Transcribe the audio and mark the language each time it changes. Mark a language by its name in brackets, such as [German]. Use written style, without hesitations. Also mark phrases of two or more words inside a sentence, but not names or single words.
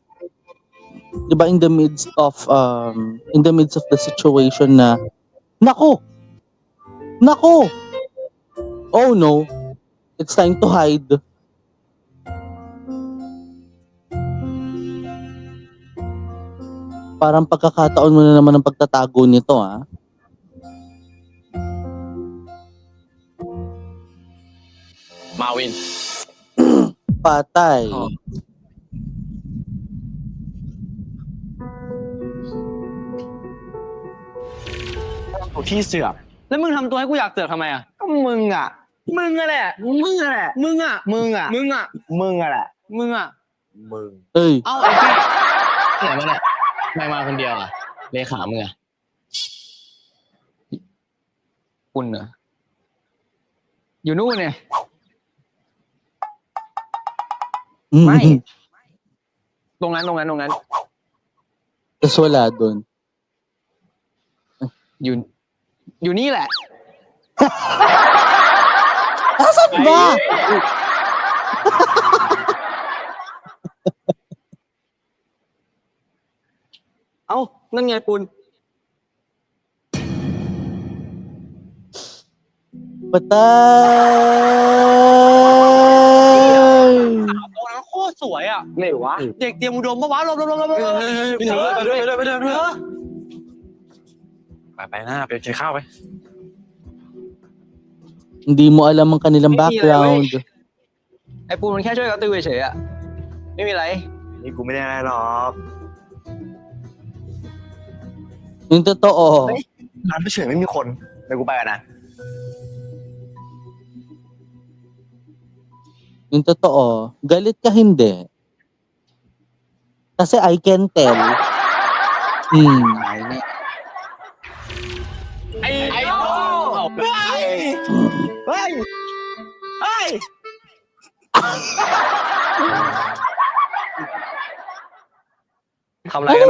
[Filipino] 'Di ba [English] in the midst of the situation [Filipino] na nako. [English] Nako. Oh no. It's time to hide. [Filipino] Parang pagkakataon mo na naman ang pagtatago nito, ah. Marvin Patay. [Thai] ที่เสือกแล้วมึงทำตัวให้กูอยากเสือกทำไมอ่ะ ก็มึงอะมึงอะแหละ มึงอะ มึงอะ มึงอะ มึงอะแหละ มึงอะ มึง Ey. เอ้าไอ้ที่ไหนมาเนี่ยไม่มาคนเดียวอ่ะเลขามึงอ่ะ คุณเหรอ อยู่นู่นเนี่ย ไม่ตรงนั้น [Filipino] Tapos wala dun. [Thai] อยู่นี่แหละ [Filipino] Asan ba? [Thai] เอ้า นั่นไงปุณ [Filipino] Patay! [Thai] ตัวนั้นโคตรสวยอ่ะ ไหนวะ เด็กเตรียมอุดมปะวะลบไปหน้าไปกินข้าวไป [Filipino] Hindi mo alam ang kanilang background. [Thai] ไอ้ปูนมันแค่ช่วยเขาติวเฉยๆอะไม่มีอะไร นี่กูไม่ได้อะไรหรอก [Filipino] Yung totoo. [Thai] ร้านเฉยไม่มีคนเดี๋ยวกูไปกันนะ [Filipino] Yung totoo. Galit ka hindi. Kasi [English] I can tell. [Thai] ไอ้โอ้ทำอะไรกัน